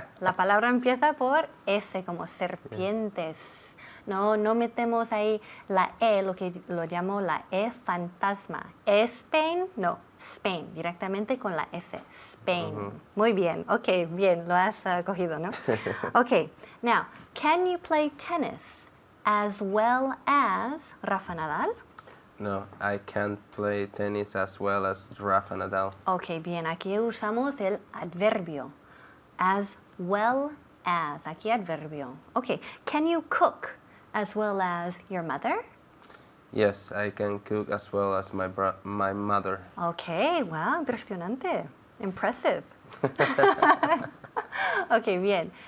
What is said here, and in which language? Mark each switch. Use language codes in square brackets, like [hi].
[es] La palabra empieza por S, como serpientes. No metemos ahí la E, lo que lo llamo la E fantasma. Spain, no, Spain, directamente con la S, Spain. Muy bien, ok, bien, lo has cogido, ¿no? [en] Ok, now, can you play tennis as well as Rafa Nadal? No, I can't play tennis as well as Rafa Nadal. [es] Ok, bien, aquí usamos el adverbio. [en] As well as, [es] aquí adverbio. [en] Ok, can you cook as well as your mother? Yes, I can cook as well as my mother. Ok, wow, [es] impresionante. [en] Impressive. [es] Ok, bien.